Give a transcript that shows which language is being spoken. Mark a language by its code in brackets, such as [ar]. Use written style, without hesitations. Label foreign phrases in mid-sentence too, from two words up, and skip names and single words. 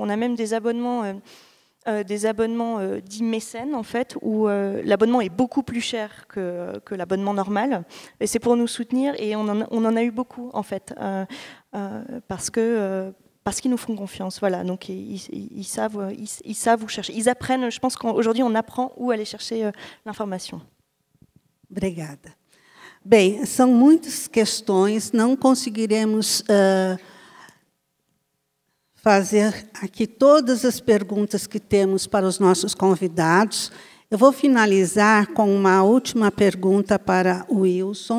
[fr] On a même des abonnements dits mécènes, en fait, où l'abonnement est beaucoup plus cher que l'abonnement normal. Et c'est pour nous soutenir, et on en a eu beaucoup, en fait, parce qu'ils nous font confiance, voilà. Donc ils savent où chercher. Ils apprennent, je pense qu'aujourd'hui on apprend où aller chercher l'information. [pt] Obrigada. Bem, são muitas questões, não conseguiremos fazer aqui todas as perguntas que temos para os nossos convidados. Eu vou finalizar com uma última pergunta para o Wilson.